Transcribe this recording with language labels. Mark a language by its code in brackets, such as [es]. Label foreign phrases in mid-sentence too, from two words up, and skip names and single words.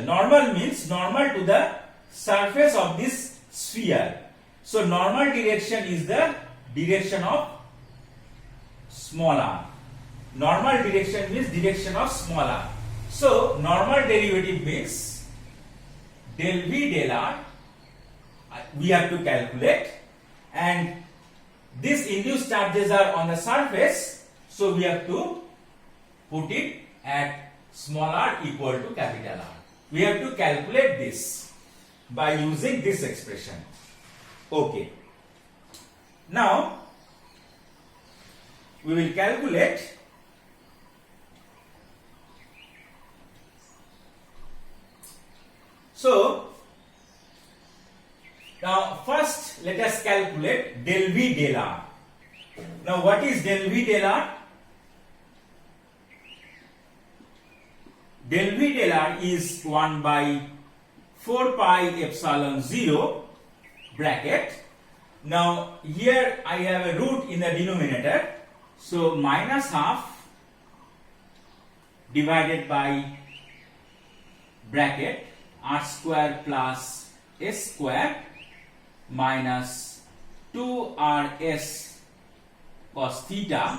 [en] Normal means normal to the surface of this sphere. So normal direction is the direction of small r. Normal direction means direction of small r. So normal derivative means del v del r we have to calculate, and these induced charges are on the surface, so we have to put it at small r equal to capital R. We have to calculate this by using this expression. Okay. Now we will calculate now first let us calculate del v del r. Now what is del v del r? Del v del r is 1 by 4 pi epsilon 0 bracket. Now here I have a root in the denominator, so minus half divided by bracket r square plus s square minus 2rs cos theta.